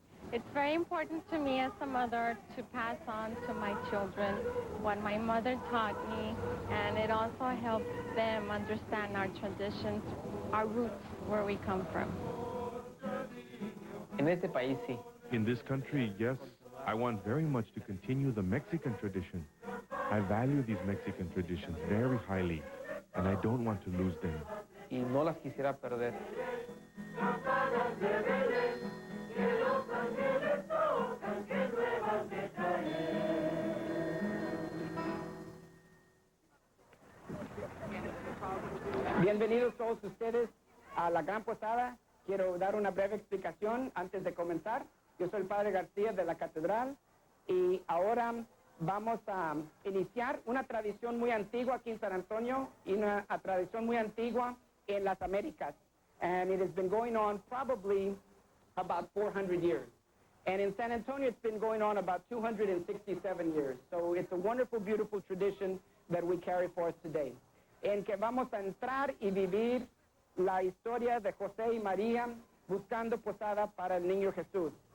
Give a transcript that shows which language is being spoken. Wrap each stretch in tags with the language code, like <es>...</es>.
<en>It's very important to me as a mother to pass on to my children what my mother taught me, and it also helps them understand our traditions, our roots, where we come from. In this country, yes, I want very much to continue the Mexican tradition. I value these Mexican traditions very highly, and I don't want to lose them.</en> <es>Y no las quisiera perder. Bienvenidos todos ustedes a la Gran Posada. Quiero dar una breve explicación antes de comenzar. Yo soy el Padre García de la Catedral y ahora vamos a iniciar una tradición muy antigua aquí en San Antonio y una tradición muy antigua en las Américas.</es> <en>And it has been going on probably about 400 years. And in San Antonio, it's been going on about 267 years. So it's a wonderful, beautiful tradition that we carry forth today.</en> <es>En que vamos a entrar y vivir la historia de José y María buscando posada para el niño Jesús.</es>